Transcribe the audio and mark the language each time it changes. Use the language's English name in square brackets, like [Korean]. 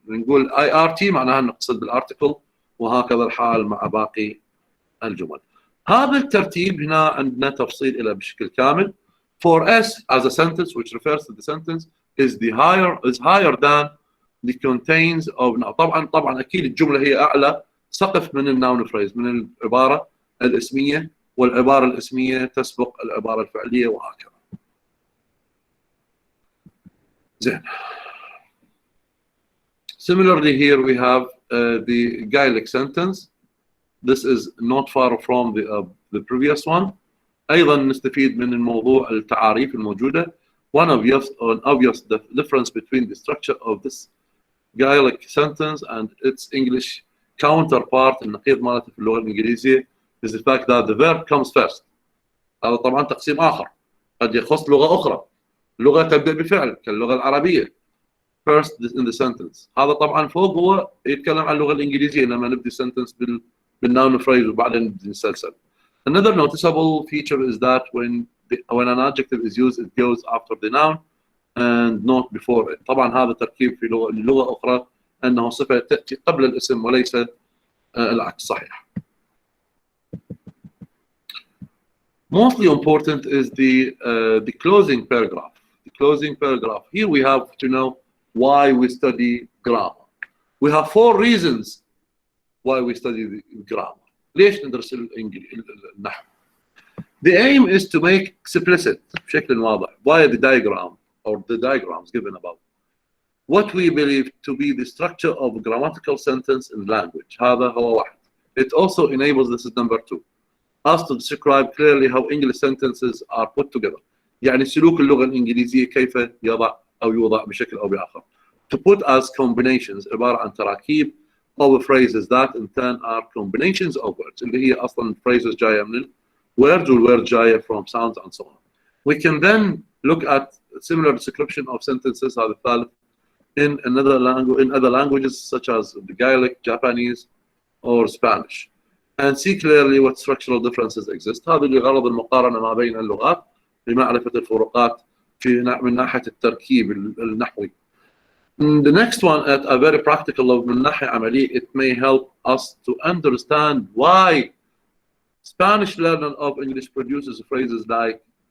[Arabic] نقول IRT معناها نقصد بالارتكل، وهكذا الحال مع باقي الجمل. هذا الترتيب هنا عندنا تفصيل إلى بشكل كامل. [English] For S as a sentence which refers to the sentence is higher than the contains of. [Arabic] طبعا اكيد الجمله هي اعلى سقف من الناون فريز، من العباره الاسميه، والعباره الاسميه تسبق العباره الفعليه وهكذا. زين. [English] Similarly here we have the Gaelic sentence. This is not far from the previous one. [Arabic] ايضا نستفيد من الموضوع التعاريف الموجوده. [English] One obvious difference between the structure of this Gaelic sentence and its English counterpart [Arabic] النقيض مالته في اللغة الإنجليزية [English] is the fact that the verb comes first. [Arabic] هذا طبعا تقسيم آخر قد يخص لغة أخرى، لغة تبدأ بفعل كاللغة العربية. [English] First in the sentence. [Arabic] هذا طبعا فوق هو يتكلم عن اللغة الإنجليزية لما نبدي sentence بالnoun phrase وبعدين نبدي نسلسل. [English] Another noticeable feature is that when an adjective is used, it goes after the noun and not before it. [Arabic] طبعا هذا تركيب في لغة أخرى أنه صفة تأتي قبل الاسم وليس العكس صحيح. [English] Mostly important is the closing paragraph. The closing paragraph. Here we have to know why we study grammar. We have 4 reasons why we study the grammar. [Arabic] ليش ندرس النحو؟ [English] The aim is to make explicit [Arabic] بشكل واضح [English] via the diagram or the diagrams given above what we believe to be the structure of a grammatical sentence in language. [Arabic] هذا هو واحد. [English] It also enables, this is number 2, us to describe clearly how English sentences are put together. [Arabic] يعني سلوك اللغة الإنجليزية كيف يضع أو يوضع بشكل أو بآخر. [English] To put as combinations [Arabic] عبارة عن تراكيب [English] of phrases that in turn are combinations of words [Arabic] اللي هي أصلا [English] phrases جاية من words والword جاية from sounds and so on. We can then look at similar description of sentences [Arabic] هذا الثالث [English] in other languages such as the Gaelic, Japanese or Spanish and see clearly what structural differences exist. [Arabic] هذا لغرض المقارنة ما بين اللغات لمعرفة الفروقات من ناحية التركيب النحوي. [English] The next one at a very practical level [Arabic] من ناحية عملية, [English] it may help us to understand why Spanish learner of English produces phrases like